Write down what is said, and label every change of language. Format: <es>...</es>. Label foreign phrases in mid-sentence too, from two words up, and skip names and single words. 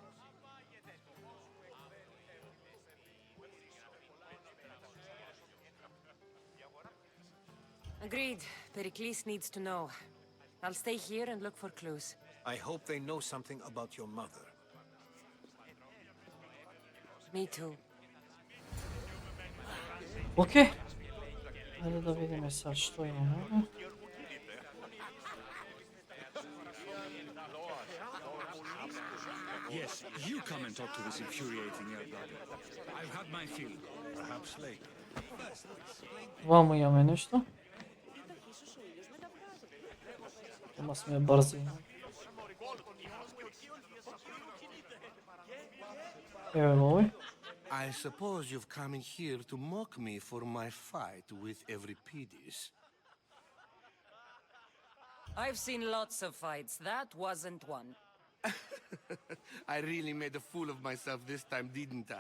<en>Agreed. Pericles needs to know. I'll stay here and look for clues. I hope they know something about your mother. Me too.</en> <mk>Окей. Хайде да видиме sad што имаме.</mk> <en>Yes, you come and talk to this infuriating air brother. I've had my fill. Perhaps later.</en> <mk>Вамо имаме нешто. Ама сме брзи. Еве овој.</mk> <en>I suppose you've come in here to mock me for my fight with Euripides. I've seen lots of fights. That wasn't one. I really made a fool of myself this time, didn't I?</en>